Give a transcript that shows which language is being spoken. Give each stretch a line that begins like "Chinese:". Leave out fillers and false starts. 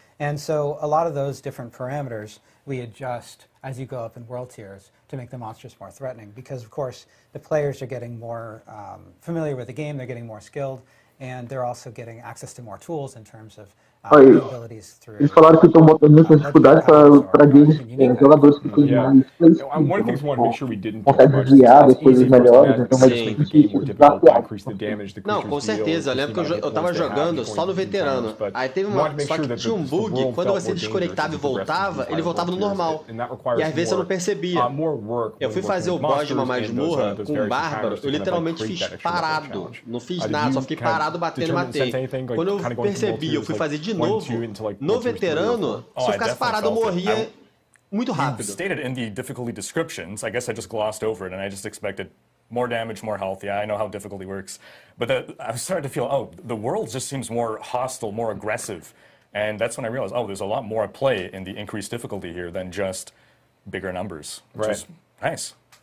English: And so a lot of those different parameters we adjust as you go up in world tiers to make the monsters more threatening, because of course the players are getting more familiar with the game, they're getting more skilled, and they're also getting access to more tools in terms of abilities through.
Portuguese: Eles falaram que estão botando muita dificuldade para games, jogadores que têm mais conseguem desviar das coisas melhores, então vai ser difícil desafiar. Não, com certeza. Eu lembro que eu tava jogando só no veterano. Aí teve só que tinha um bug, quando você desconectava e voltava, ele voltava no normal. E às vezes eu não percebia. Eu fui fazer o boss de uma masmorra com um bárbaro, eu literalmente fiz parado. Não fiz nada, só fiquei parado batendo e matei. Quando eu percebi, eu fui fazer de novo, no veterano, se eu ficasse parado eu morria muito rápido.
English: Stated in the difficulty descriptions, I guess I just glossed over it and I just expected more damage, more health. Yeah, I know how difficulty works. But I was starting to feel, oh, the world just seems more hostile, more aggressive. And that's when I realized, oh, there's a lot more at play in the increased difficulty here than just bigger numbers, which is nice.